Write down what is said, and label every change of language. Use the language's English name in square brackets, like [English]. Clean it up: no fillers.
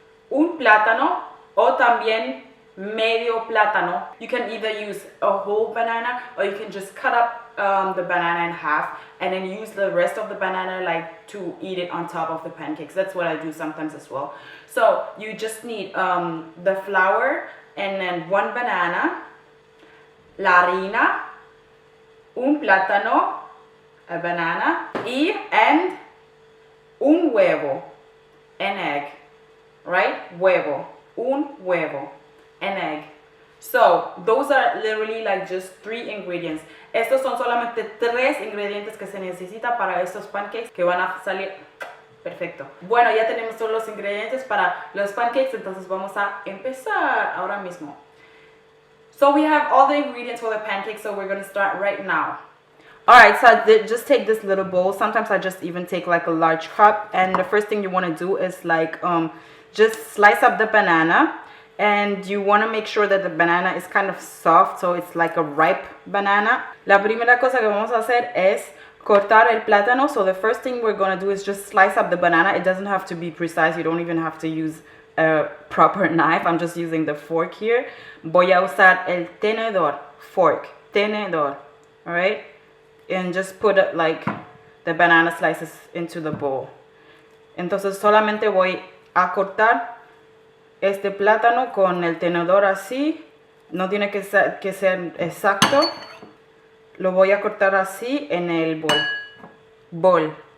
[Spanish] Un plátano o también medio plátano. [English] You can either use a whole banana or you can just cut up the banana in half and then use the rest of the banana like to eat it on top of the pancakes. That's what I do sometimes as well. So you just need the flour and then 1 banana [Spanish] la harina, un plátano, [English] a banana, and [Spanish] un huevo, [English] an egg, right? [Spanish] Huevo, un huevo, [English] an egg. So, those are literally like just 3 ingredients. [Spanish] Estos son solamente 3 ingredientes que se necesita para estos pancakes que van a salir perfecto. Bueno, ya tenemos todos los ingredientes para los pancakes, entonces vamos a empezar ahora mismo. [English] So we have all the ingredients for the pancakes, so we're going to start right now. Alright, so I just take this little bowl. Sometimes I just even take like a large cup, and the first thing you want to do is like just slice up the banana, and you want to make sure that the banana is kind of soft, so it's like a ripe banana. [Spanish] La primera cosa que vamos a hacer es cortar el plátano. [English] So the first thing we're going to do is just slice up the banana. It doesn't have to be precise. You don't even have to use a proper knife. I'm just using the fork here. [Spanish] Voy a usar el tenedor, fork, tenedor, [English] alright? And just put it like the banana slices into the bowl. [Spanish] Entonces solamente voy a cortar este plátano con el tenedor así. No tiene que ser exacto. Lo voy a cortar así en el bowl.